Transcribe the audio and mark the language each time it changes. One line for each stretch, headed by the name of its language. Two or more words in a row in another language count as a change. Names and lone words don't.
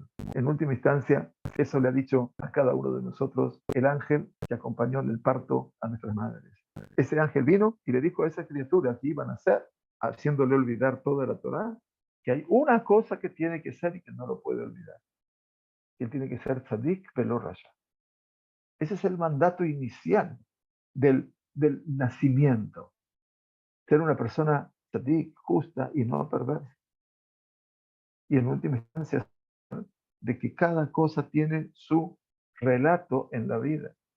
Spanish: En última instancia, eso le ha dicho a cada uno de nosotros el ángel que acompañó en el parto a nuestras madres. Ese ángel vino y le dijo a esa criatura que iban a hacer, haciéndole olvidar toda la Torá, que hay una cosa que tiene que ser y que no lo puede olvidar. Que él tiene que ser
Hebrew: צדיק ולא רשע.
Spanish: Ese es el mandato inicial del nacimiento. Ser una persona tzadik, justa y no perversa. Y en última instancia, de que cada cosa tiene su relato en la vida.